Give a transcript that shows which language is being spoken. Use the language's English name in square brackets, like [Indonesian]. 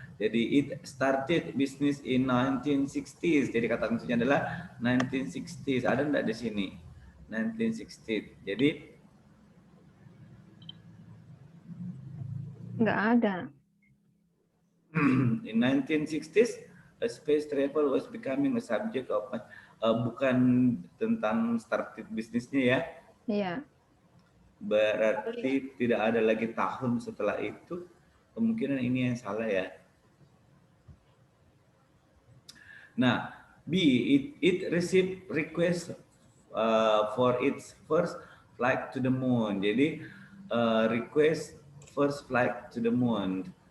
[Indonesian] Jadi [English] it started business in 1960s. [Indonesian] Jadi kata kuncinya adalah 1960s. Ada enggak di sini? 1960. Jadi enggak ada. [English] In 1960s, space travel was becoming a subject of [Indonesian] bukan tentang started bisnisnya ya. Iya. Berarti tidak ada lagi tahun setelah itu. Kemungkinan ini yang salah ya. [English] Nah, B, it received request for its first flight to the moon. [Indonesian] Jadi [English] request first flight to the moon.